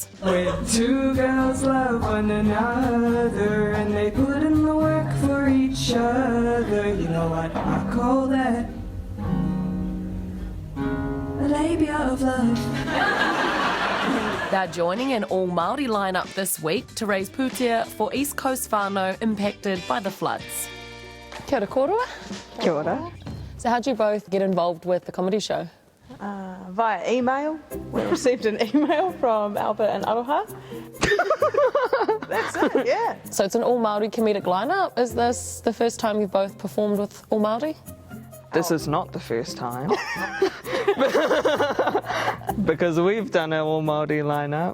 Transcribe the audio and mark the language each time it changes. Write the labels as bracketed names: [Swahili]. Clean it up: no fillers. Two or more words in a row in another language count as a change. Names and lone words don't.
[English] When two girls love one another and they put in the work for each other, you know what I call that? A labia of love. They're joining an all-Māori lineup this week to raise pūtea for East Coast whānau impacted by the floods. [Māori] Kia ora kōrua. Kia ora. [English] So how'd you both get involved with the comedy show? Via email. We received an email from Albert and Aroha. That's it, yeah. So it's an all-Māori comedic lineup. Is this the first time you've both performed with all Māori? This is not the first time. Because we've done an all Māori lineup.